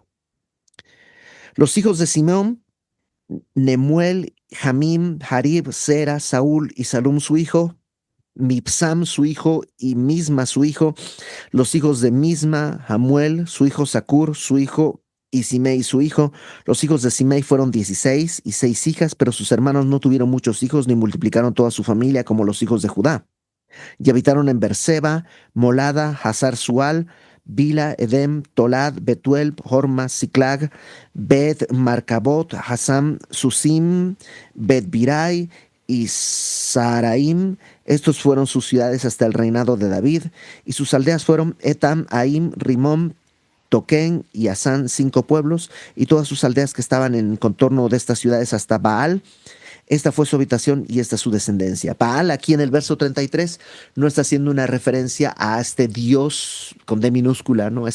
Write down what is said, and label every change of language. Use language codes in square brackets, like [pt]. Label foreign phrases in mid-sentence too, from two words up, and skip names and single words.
[es] Los hijos de Simeón: Nemuel, Jamim, Harib, Sera, Saúl y Salum su hijo, Mipsam su hijo y Misma su hijo, los hijos de Misma, Hamuel su hijo, Sacur su hijo y Simei su hijo. Los hijos de Simei fueron 16 y 6 hijas, pero sus hermanos no tuvieron muchos hijos ni multiplicaron toda su familia como los hijos de Judá. Y habitaron en Berseba, Molada, Hazar Sual, Bila, Edem, Tolad, Betuel, Horma, Siclag, Bet, Marcabot, Hasam, Susim, Bet Birai y Saraim. Estos fueron sus ciudades hasta el reinado de David, y sus aldeas fueron Etam, Aim, Rimón, Toquén y Asán, 5 pueblos, y todas sus aldeas que estaban en contorno de estas ciudades hasta Baal. Esta fue su habitación y esta su descendencia. Baal, aquí en el verso 33, no está haciendo una referencia a este dios con D minúscula, ¿no?